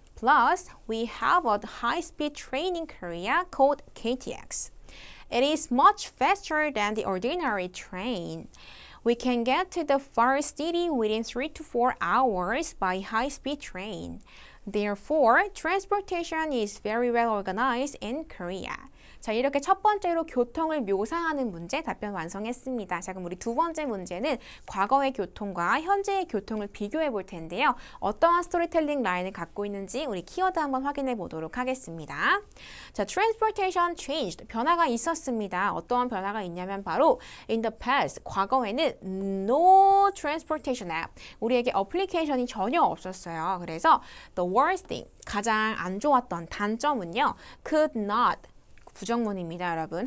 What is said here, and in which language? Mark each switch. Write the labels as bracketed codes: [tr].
[en] Plus, we have a high-speed train in Korea called KTX. It is much faster than the ordinary train. We can get to the far city within 3 to 4 hours by high-speed train. Therefore, transportation is very well organized in Korea. [ko] 자, 이렇게 첫 번째로 교통을 묘사하는 문제 답변 완성했습니다. 자, 그럼 우리 두 번째 문제는 과거의 교통과 현재의 교통을 비교해 볼 텐데요. 어떠한 스토리텔링 라인을 갖고 있는지 우리 키워드 한번 확인해 보도록 하겠습니다. [en] 자, transportation changed. [ko] 변화가 있었습니다. 어떠한 변화가 있냐면 바로 [en] in the past, [ko] 과거에는 [en] no transportation app. [ko] 우리에게 어플리케이션이 전혀 없었어요. 그래서 [en] the worst thing, [ko] 가장 안 좋았던 단점은요. [en] could not, [ko] 부정문입니다, 여러분.